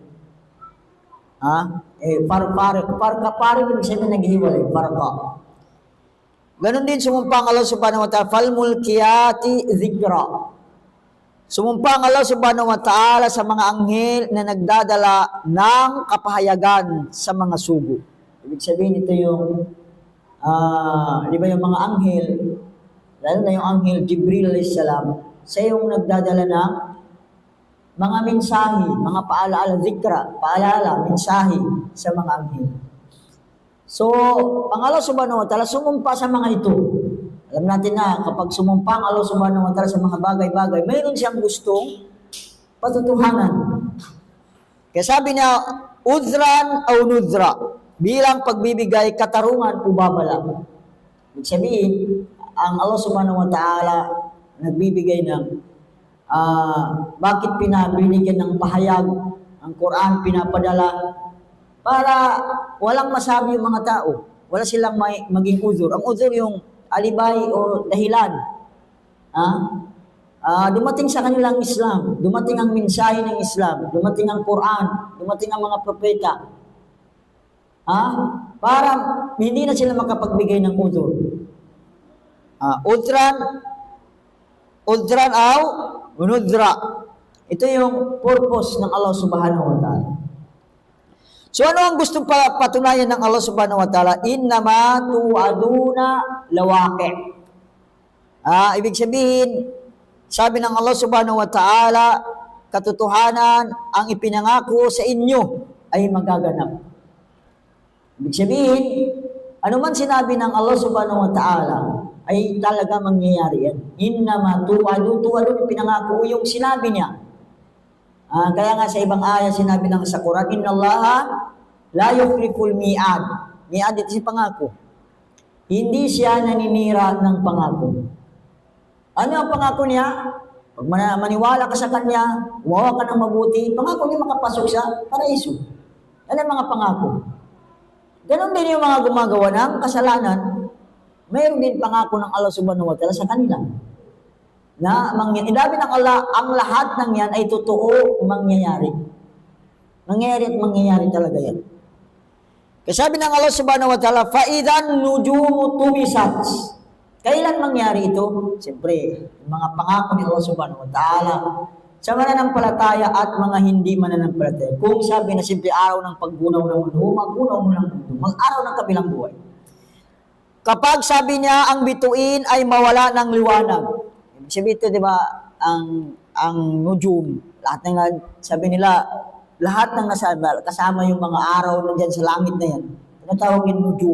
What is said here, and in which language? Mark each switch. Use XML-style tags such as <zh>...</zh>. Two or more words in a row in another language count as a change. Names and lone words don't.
<tl>Parka, ibig sabihin naghihiwalay, parka. Ganon din sumumpa ang</tl> <ar>الله سبحانه وتعالى, فالملقيات ذكرا.</ar> <tl>Sumumpa ang</tl> <ar>الله سبحانه وتعالى</ar> <tl>sa mga anghel na nagdadala ng kapahayagan sa mga sugo. Ibig sabihin ito yung, di ba yung mga anghel, lalo na yung anghel Jibril</tl> <ar>عليه السلام,</ar> <tl>siya yung nagdadala ng mga mensahe, mga paalala, dhikra, paalala, mensahe sa mga anghel. So, ang</tl> <ar>الله سبحانه وتعالى</ar> <tl>sumumpa sa mga ito. Alam natin na kapag sumumpa ang</tl> <ar>الله سبحانه وتعالى</ar> <tl>sa mga bagay-bagay, mayroon siyang gustong patutuhanan. Kaya sabi niya, udran o nudra, bilang pagbibigay katarungan o babala. Ibig sabihin, ang</tl> <ar>الله سبحانه وتعالى</ar> <tl>nagbibigay ng bakit binigyan ng pahayag, ang Quran pinapadala, para walang masabi yung mga tao. Wala silang maging uzur. Ang uzur yung alibay o dahilan. Dumating sa kanilang Islam, dumating ang mensahe ng Islam, dumating ang Quran, dumating ang mga propeta. Para hindi na sila makapagbigay ng uzur.</tl> <ar>عذرا أو نذرا.</ar> <tl>Ito yung purpose ng</tl> <ar>الله سبحانه وتعالى.</ar> <tl>So ano ang gustong patunayan ng</tl> <ar>الله سبحانه وتعالى? إنما توعدون لواقع'.</ar> <tl>Ibig sabihin, sabi ng</tl> <ar>الله سبحانه وتعالى,</ar> <tl>katotohanan ang ipinangako sa inyo ay magaganap. Ibig sabihin, ano man sinabi ng</tl> <ar>الله سبحانه وتعالى,</ar> <tl>ay talaga mangyayari yan.</tl> <ar>إنما توعدون,</ar> <tl>ipinangako yung sinabi niya. Kaya nga sa ibang aya sinabi ng sa Quran,</tl> <ar>إن الله لا يخلف الميعاد.</ar> <tl>Mi'ad ito si pangako. Hindi siya naninira ng pangako. Ano ang pangako niya? Pag maniwala ka sa Kanya, umawa ka ng mabuti, pangako niya makapasok sa paraiso. Yan ang mga pangako. Ganon din yung mga gumagawa ng kasalanan, mayroon din pangako ng</tl> <ar>الله سبحانه وتعالى</ar> <tl>sa kanila. Na inabi ng Allah, ang lahat ng yan ay totoo mangyayari. Mangyayari at mangyayari talaga yan. Kasi sabi ng</tl> <ar>الله سبحانه وتعالى, فَإِذَا النُّجُومُ طُمِسَتْ.</ar> <tl>Kailan mangyari ito? Siyempre, mga pangako ni</tl> <ar>الله سبحانه وتعالى</ar> <tl>sa mananampalataya at mga hindi mananampalataya. Kung sabi na simple araw ng paggunaw ng mundo, maggunaw mo ng mundo, mag-araw ng kabilang buhay. Kapag sabi niya, ang bituin ay mawala ng liwanag. Sabi ito, di ba, ang nujum, lahat ng, sabi nila, lahat ng kasama yung mga araw na dyan sa langit na yan, tinatawag yung nujum.</tl>